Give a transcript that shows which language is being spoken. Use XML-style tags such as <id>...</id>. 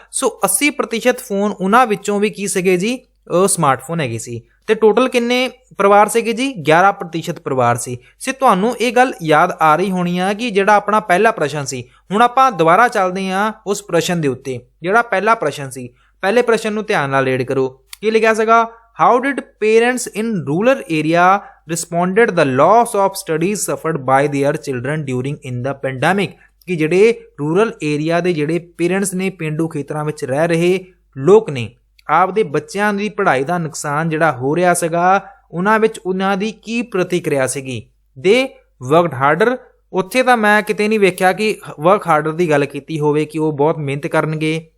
<pa>ਸੋ 80% phone ਉਹਨਾਂ ਵਿੱਚੋਂ ਵੀ ਕੀ ਸੀਗੇ ਜੀ, ਉਹ ਸਮਾਰਟਫੋਨ ਹੈਗੇ ਸੀ। ਤੇ ਟੋਟਲ ਕਿੰਨੇ ਪਰਿਵਾਰ ਸੀਗੇ ਜੀ, 11% ਪਰਿਵਾਰ ਸੀ। ਸੋ ਤੁਹਾਨੂੰ ਇਹ ਗੱਲ ਯਾਦ ਆ ਰਹੀ ਹੋਣੀ ਆ ਕਿ ਜਿਹੜਾ ਆਪਣਾ ਪਹਿਲਾ ਪ੍ਰਸ਼ਨ ਸੀ, ਹੁਣ ਆਪਾਂ ਦੁਬਾਰਾ ਚੱਲਦੇ ਹਾਂ ਉਸ ਪ੍ਰਸ਼ਨ ਦੇ ਉੱਤੇ। ਜਿਹੜਾ ਪਹਿਲਾ ਪ੍ਰਸ਼ਨ ਸੀ, ਪਹਿਲੇ ਪ੍ਰਸ਼ਨ ਨੂੰ ਧਿਆਨ ਨਾਲ ਰੀਡ ਕਰੋ। ਕੀ ਲਿਖਿਆ ਸੀਗਾ,</pa> <en>How did parents in rural area responded the loss of studies suffered by their children during in the pandemic?</en> <pa>ਕਿ ਜਿਹੜੇ ਰੂਰਲ ਏਰੀਆ ਦੇ ਜਿਹੜੇ ਪੇਰੈਂਟਸ ਨੇ, ਪੇਂਡੂ ਖੇਤਰਾਂ ਵਿੱਚ ਰਹਿ ਰਹੇ ਲੋਕ ਨੇ, ਆਪਦੇ ਬੱਚਿਆਂ ਦੀ ਪੜ੍ਹਾਈ ਦਾ ਨੁਕਸਾਨ ਜਿਹੜਾ ਹੋ ਰਿਹਾ ਸੀਗਾ, ਉਹਨਾਂ ਵਿੱਚ ਉਹਨਾਂ ਦੀ ਕੀ ਪ੍ਰਤੀਕਿਰਿਆ ਸੀਗੀ।</pa> <en>they worked harder,</en> <pa>ਉੱਥੇ ਤਾਂ ਮੈਂ ਕਿਤੇ ਨਹੀਂ ਵੇਖਿਆ ਕਿ ਵਰਕ ਹਾਰਡਰ ਦੀ ਗੱਲ ਕੀਤੀ ਹੋਵੇ ਕਿ ਉਹ ਬਹੁਤ ਮਿਹਨਤ ਕਰਨਗੇ।</pa>